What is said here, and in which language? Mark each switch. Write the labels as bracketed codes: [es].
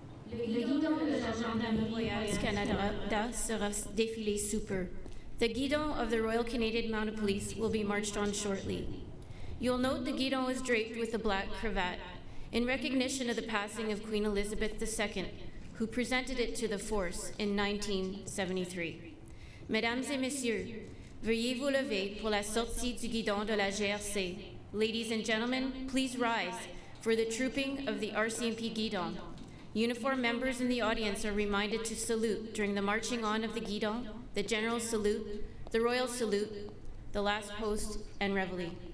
[fr] Compagnie Royale du Canada sera défilé sous peu. [en] The guidon of the Royal Canadian Mounted Police will be marched on shortly. You'll note the guidon is draped with a black cravat in recognition of the passing of Queen Elizabeth II, who presented it to the force in 1973. [fr] Mesdames et messieurs, veuillez vous lever pour la sortie du guidon de la GRC. [en] Ladies and gentlemen, please rise for the trooping of the RCMP guidon. Uniformed members in the audience are reminded to salute during the marching on of the guidon, the general salute, the royal salute, the last post, and reveille.